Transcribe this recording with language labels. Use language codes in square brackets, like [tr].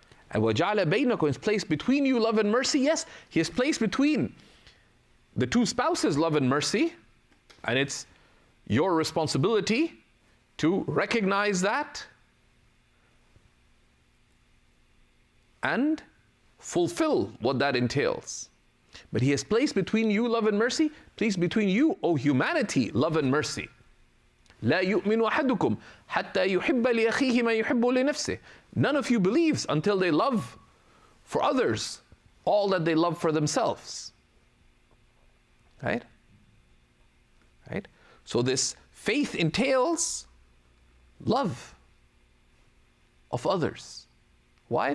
[en] And [ar] وَجَعَلَ بَيْنَكُمْ [en] is placed between you love and mercy. Yes, He has placed between the two spouses love and mercy, and it's your responsibility to recognize that and fulfill what that entails. But He has placed between you love and mercy, placed between you, O humanity, love and mercy. [ar] لا يؤمن أحدكم حتى يحب لأخيه ما يحب لنفسه. [en] None of you believes until they love for others all that they love for themselves. Right? Right? So this faith entails love of others. Why?